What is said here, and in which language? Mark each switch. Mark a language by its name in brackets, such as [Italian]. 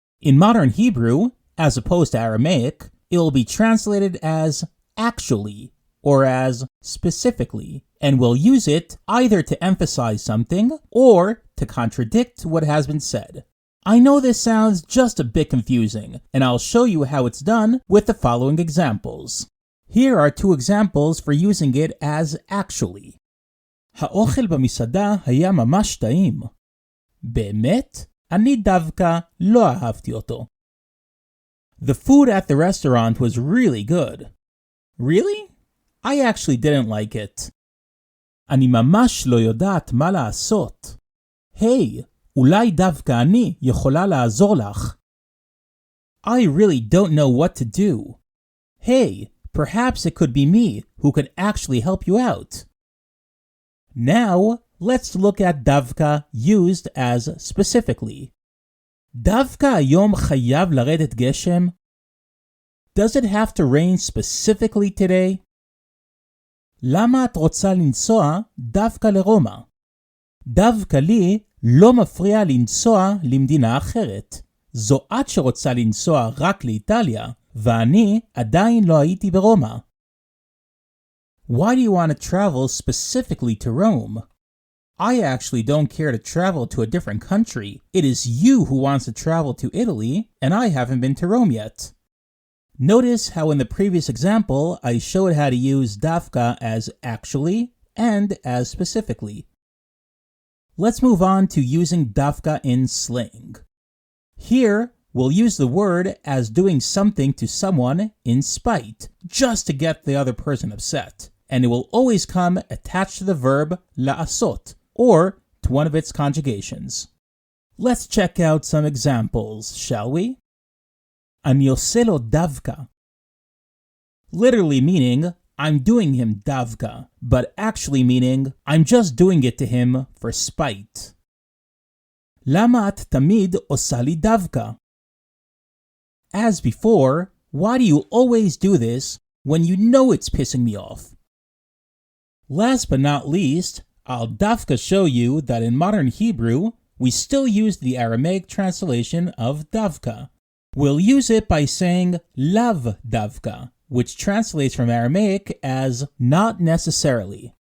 [English] In modern Hebrew, as opposed to Aramaic, it will be translated as actually or as specifically, and we'll use it either to emphasize something or to contradict what has been said. I know this sounds just a bit confusing, and I'll show you how it's done with the following examples. Here are two examples for using it as actually. [Hebrew] האוכל במסעדה היה ממש טעים. באמת? אני דווקא לא אהבתי אותו. [English] The food at the restaurant was really good. Really? I actually didn't like it. [Hebrew] אני ממש לא יודעת מה לעשות. Hey, אולי דווקא אני יכולה לעזור לך. [English] I really don't know what to do. Hey, perhaps it could be me who could actually help you out. Now, let's look at Davka used as specifically. [Hebrew] דווקא היום חייב לרדת גשם? [English] Does it have to rain specifically today? [Hebrew] למה את רוצה לנסוע דווקא לרומא? דווקא לי לא מפריע לנסוע למדינה אחרת. זו את שרוצה לנסוע רק לאיטליה, ואני עדיין לא הייתי ברומא. [English] Why do you want to travel specifically to Rome? I actually don't care to travel to a different country. It is you who wants to travel to Italy, and I haven't been to Rome yet. Notice how in the previous example, I showed how to use Davka as actually and as specifically. Let's move on to using Davka in slang. Here, we'll use the word as doing something to someone in spite, just to get the other person upset, and it will always come attached to the verb la'asot, or to one of its conjugations. Let's check out some examples, shall we? [Hebrew] אני עושה לו דווקא. [English] Literally meaning, I'm doing him davka, but actually meaning, I'm just doing it to him for spite. [Hebrew] למה את תמיד עושה לי דווקא? [English] As before, why do you always do this when you know it's pissing me off? Last but not least, I'll davka show you that in modern Hebrew, we still use the Aramaic translation of davka. We'll use it by saying lav davka, which translates from Aramaic as not necessarily.